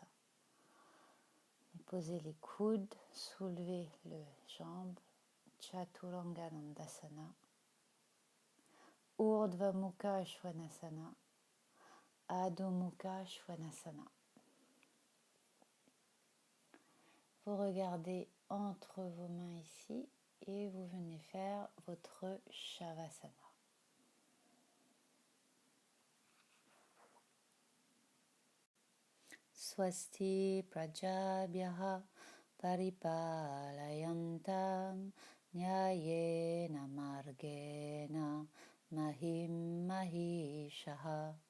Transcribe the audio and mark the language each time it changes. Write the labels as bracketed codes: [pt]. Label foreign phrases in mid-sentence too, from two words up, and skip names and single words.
[fr] Posez les coudes, soulevez les jambes, Chaturanga Dandasana, Urdhva Mukha Svanasana, Adho Mukha Svanasana. Vous regardez entre vos mains ici et vous venez faire votre Shavasana. [sa] स्वस्ति प्रजाभ्यः परिपालयन्ताम् न्यायेन मार्गेण महीं महीशाः